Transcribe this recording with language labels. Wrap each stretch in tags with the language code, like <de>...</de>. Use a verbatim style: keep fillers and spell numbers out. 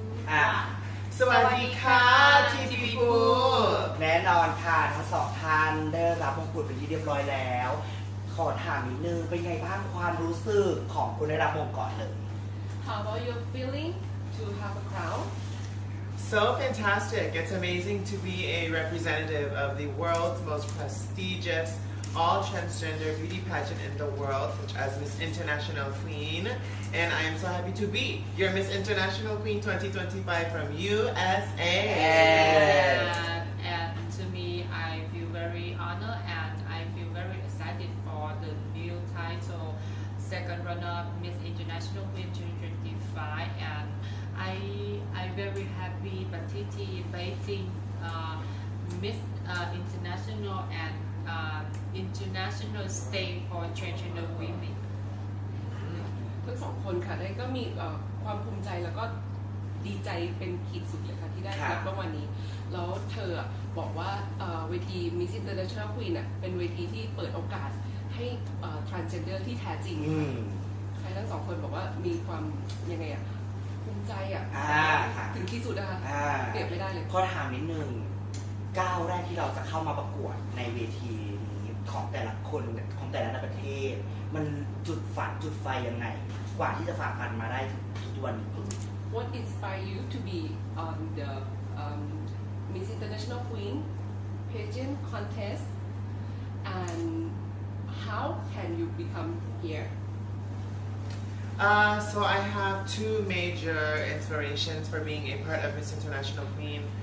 <th>อ่ะสวัสดีค่ะทีพีบูแน่นอนค่ะทั้งสองท่านได้รับมงกุฎเป็นที่เรียบร้อยแล้วขอถามนิดนึงเป็นไงบ้างความรู้สึกของคุณได้รับมงกุฎเลย</th> <en>How about your feeling to have a crown? So fantastic. It's amazing to be a representative of the world's most prestigious all transgender beauty pageant in the world, such as Miss International Queen. And I am so happy to be your Miss International Queen twenty twenty-five from U S A. And, and to me, I feel very honored and I feel very excited for the new title, second runner-up Miss International Queen twenty twenty-five. And I I'm very happy participating Beijing uh, Miss uh, International and Uh, international state for transgender women</en> <th>ทั้งสองคนค่ะได้ก็มีความภูมิใจแล้วก็ดีใจเป็นขีดสุดเลยค่ะที่ได้รับรางวัลนี้แล้วเธอบอกว่าเวที Miss International Queen น่ะเป็นเวทีที่เปิดโอกาสให้เอ่อ transgender ที่แท้จริงใครทั้งสองคนบอกว่ามีความยังไงอ่ะภูมิใจอ่ะถึงขีดสุดนะคะเปรียบไม่ได้เลย ขอถามนิดนึงก้าวแรกที่เราจะเข้ามาประกวดในเวทีนี้ของแต่ละคนของแต่ละประเทศมันจุดฝันจุดไฟยังไงกว่าที่จะฝ่าฟันมาได้ทุกวันนี้</th> <en>What inspired you to be on the um, Miss International Queen pageant contest and how can you become here? Uh, so I have two major inspirations for being a part of Miss International Queen.</en>